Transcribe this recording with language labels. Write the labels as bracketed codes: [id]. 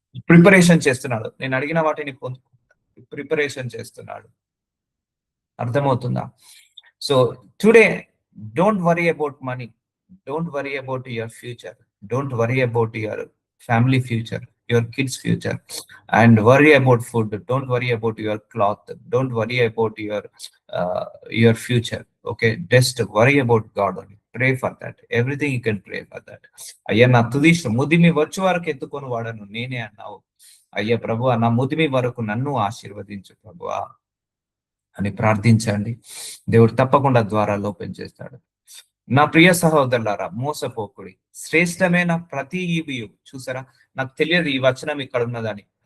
[te] Preparation చేస్తున్నాడు, నేను అడిగిన వాటిని ప్రిపరేషన్ చేస్తున్నాడు. అర్థమవుతుందా? [en] So today don't worry about money, don't worry about your future, don't worry about your family future. your kids' future. And worry about food. Don't worry about your cloth. Don't worry about your future. Okay, just worry about God only. Pray for that. Everything you can pray for that. [te] అయ్యా నా తుదిష్ట ముదిమి వచ్చు వరకు ఎత్తుకొని వాడను నేనే అన్నావు. అయ్యా ప్రభువా నా ముదిమి వరకు నన్ను ఆశీర్వదించు ప్రభువా అని ప్రార్థించండి. దేవుడు తప్పకుండా ద్వారాలు ఓపెన్ చేస్తాడు. నా ప్రియ సహోదరులారా, మోసపోకుడి. శ్రేష్టమైన ప్రతి ఈవియు, చూసారా, నాకు తెలియదు ఈ వచనం ఇక్కడ ఉన్నదని.